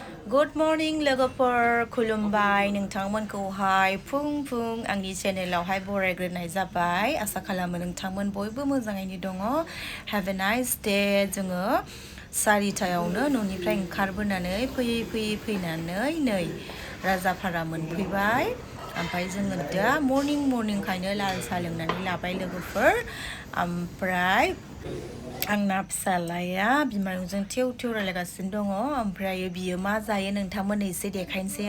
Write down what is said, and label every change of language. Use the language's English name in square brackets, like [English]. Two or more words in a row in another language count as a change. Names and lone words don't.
[English] Good morning [Bodo] Lwgwfwr खुलुमबाय नोंथांमोनखौहाय फुं आंनि चेनेलावहाय बरायग्रोनाय जाबाय आसा खालामो नोंथांमोन बयबो मोजाङैनो दङ [English] Have a nice day [Bodo] जोङो 4टायावनो न'निफ्राय ओंखारबोनानै फैनानै नै राजापारा मोनफैबाय ओमफ्राय जोङो दा मर्निं खायनो लाल साहा लोंनानै लाबाय लोगोफोर ओमफ्राय आंना फिसालाया बिमायंजों थेव रायलायगासिनो दङ ओमफ्राय बियो मा जायो नोंथांमोननो एसे देखायनोसै